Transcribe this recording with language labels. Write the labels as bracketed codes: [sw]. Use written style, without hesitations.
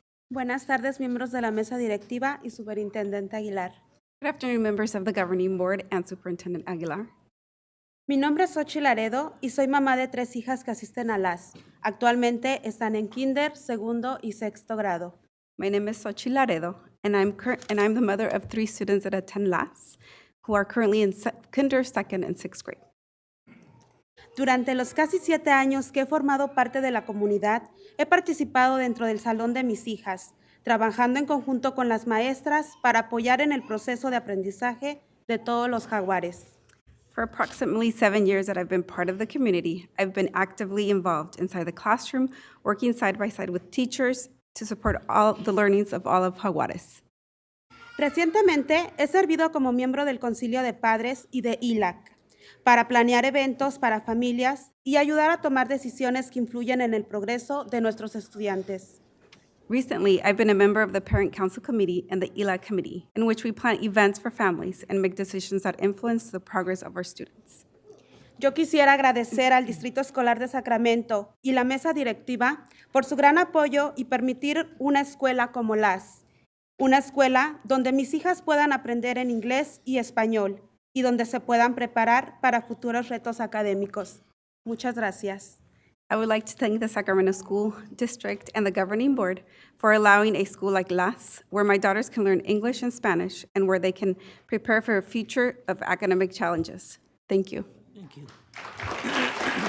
[es] Buenas tardes, miembros de la mesa directiva y Superintendente Aguilar. [en] Good afternoon, members of the Governing Board and Superintendent Aguilar. [es] Mi nombre es Xochitl Laredo y soy mamá de 3 hijas que asisten a LAS. Actualmente están en kinder, segundo y sexto grado. [en] My name is Xochitl Laredo, and I'm the mother of 3 students that attend LAS, who are currently in kinder, second, and 6th grade. [es] Durante los casi 7 años que he formado parte de la comunidad, he participado dentro del salón de mis hijas, trabajando en conjunto con las maestras para apoyar en el proceso de aprendizaje de todos los jaguares. [en] For approximately 7 years that I've been part of the community, I've been actively involved inside the classroom, working side by side with teachers to support all the learnings of all of Jaguares. [es] Recientemente he servido como miembro del Concilio de Padres y de ILAC. para planear eventos para familias y ayudar a tomar decisiones que influyen en el progreso de nuestros estudiantes. [en] Recently, I've been a member of the Parent Council Committee and the ELA Committee, in which we plan events for families and make decisions that influence the progress of our students. [es] Yo quisiera agradecer al Distrito Escolar de Sacramento y la mesa directiva por su gran apoyo y permitir una escuela como LAS, una escuela donde mis hijas puedan aprender en inglés y español y donde se puedan preparar para futuros retos académicos. Muchas gracias. [en] I would like to thank the Sacramento School District and the governing board for allowing a school like LAS, where my daughters can learn English and Spanish and where they can prepare for a future of academic challenges. Thank you. Thank you.